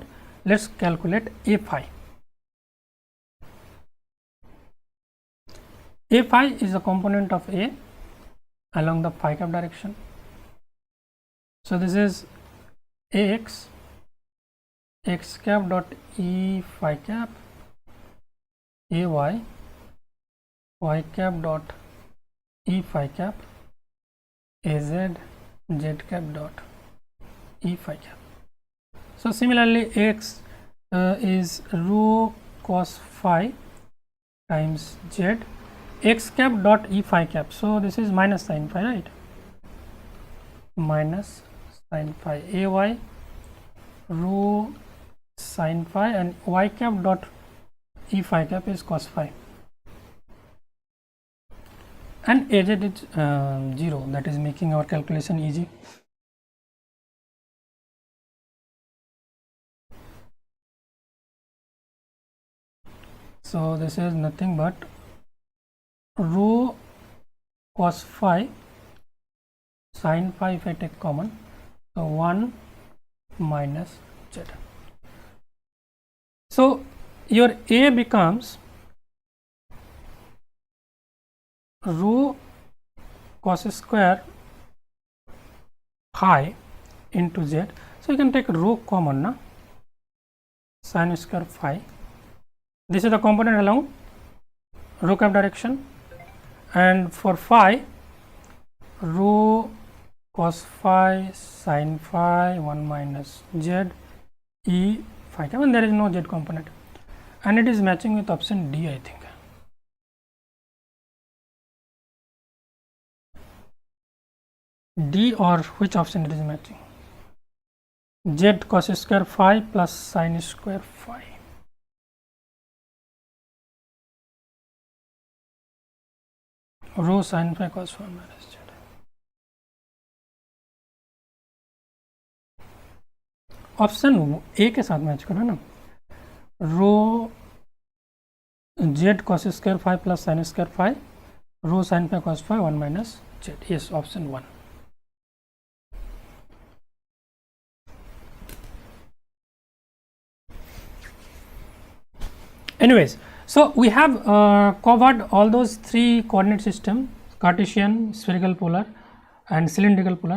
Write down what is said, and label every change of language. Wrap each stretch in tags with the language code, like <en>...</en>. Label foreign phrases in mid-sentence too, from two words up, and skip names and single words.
<en>Let's calculate a phi. A phi is a component of a along the phi cap direction. So this is ax x cap dot e phi cap, ay y cap dot e phi cap, az z cap dot e phi cap. So similarly x is rho cos phi times z x cap dot e phi cap. So this is minus sin phi, right? Minus sin phi. Ay rho sin phi and y cap dot e phi cap is cos phi. And az is 0. That is making our calculation easy. So this is nothing but rho cos phi sin phi if I take common, so 1 minus z. So your a becomes rho cos square phi into z. So you can take rho common, na? Sin square phi. This is the component along rho cap direction. And for phi, rho cos phi sin phi 1 minus z e phi cap, and there is no z component, and it is matching with option D, I think. D, or which option it is matching? Z cos square phi plus sin square phi. Rho sin phi cos phi minus z.</en> <hi>ऑप्शन ए के साथ मैच करो ना,</hi> <en>रो z cos square phi plus sin square phi, rho sin phi cos phi 1 minus z. Yes, option 1. Anyways, so we have covered all those three coordinate system: Cartesian, spherical polar and cylindrical polar.</en>